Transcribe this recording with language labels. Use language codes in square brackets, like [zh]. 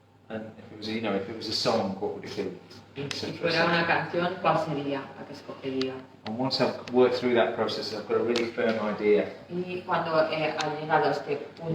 [en] And if it was a song, what would it be? [es] Si fuera una canción, ¿cuál sería la que escogería? [en] And once I've worked through that process, I've got a really firm idea [es] Y cuando ha llegado a este punto,